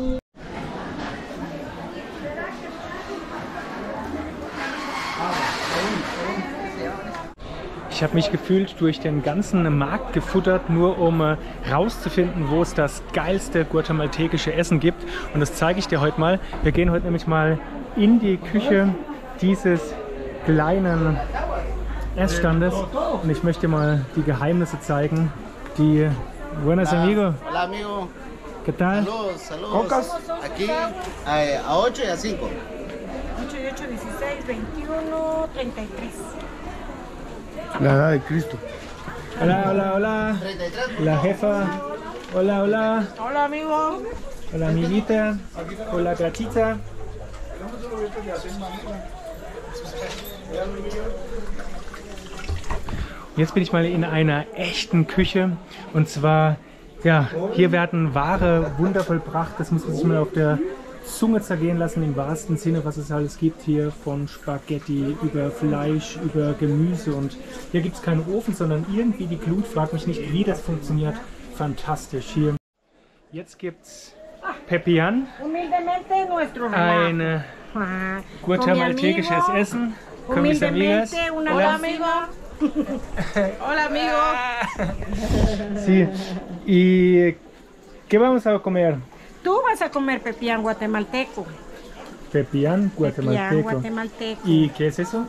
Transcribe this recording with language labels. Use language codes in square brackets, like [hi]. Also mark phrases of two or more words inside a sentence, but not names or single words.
[de] Ich habe mich gefühlt durch den ganzen Markt gefuttert, nur um rauszufinden, wo es das geilste guatemaltekische Essen gibt. Und das zeige ich dir heute mal. Wir gehen heute nämlich mal in die Küche dieses kleinen Essstandes und ich möchte mal die Geheimnisse zeigen. [es] Die Buenas amigo. Hola amigo. ¿Qué tal? Saludos, saludos. Aquí a 8 y a 5. 8 y 8, 16, 21, 33. La edad de Cristo. Hola, hola, hola. La jefa. Hola, hola. Hola, amigo. Hola, amiguita. Hola, gatita. [de] Jetzt bin ich mal in einer echten Küche und zwar, ja, hier werden Ware Wunder vollbracht. Das muss man sich mal auf der Zunge zergehen lassen, im wahrsten Sinne, was es alles gibt hier, von Spaghetti über Fleisch, über Gemüse. Und hier gibt es keinen Ofen, sondern irgendwie die Glut. Fragt mich nicht, wie das funktioniert. Fantastisch hier. Jetzt gibt es Pepián, ein guatemaltekisches Essen. [es] Con mis amigas. Hola, amigo. Hola, amigo. Sí. ¿Y qué vamos a comer? Tú vas a comer pepián guatemalteco. Pepián guatemalteco. Pepián guatemalteco. ¿Y qué es eso?